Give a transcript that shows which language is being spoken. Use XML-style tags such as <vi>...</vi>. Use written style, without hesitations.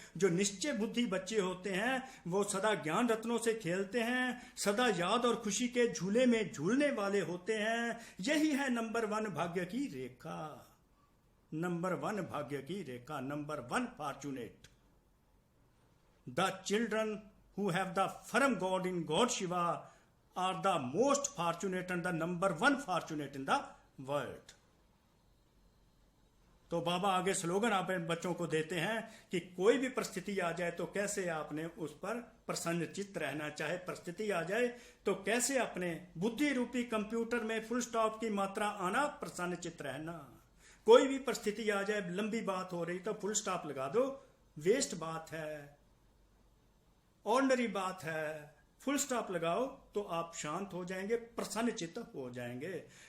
<hi>जो निश्चय बुद्धि बच्चे होते हैं वो सदा ज्ञान रत्नों से खेलते हैं, सदा याद और खुशी के झूले में झूलने वाले होते हैं। यही है नंबर 1 भाग्य की रेखा, नंबर 1 भाग्य की रेखा, number 1 fortunate.</hi> <en>The children who have the firm God in God Shiva are the most fortunate and the number 1 fortunate in the world.</en> <hi>तो बाबा आगे स्लोगन आप बच्चों को देते हैं कि कोई भी परिस्थिति आ जाए तो कैसे आपने उस पर प्रसन्न चित्त रहना, चाहे परिस्थिति आ जाए तो कैसे अपने बुद्धि रूपी कंप्यूटर में फुल स्टॉप की मात्रा आना, प्रसन्न चित्त रहना। कोई भी परिस्थिति आ जाए, लंबी बात हो रही तो फुल स्टॉप लगा दो, वेस्ट बात है, ऑर्डिनरी बात है, फुल स्टॉप लगाओ तो आप शांत हो जाएंगे, प्रसन्न चित्त हो जाएंगे।</hi>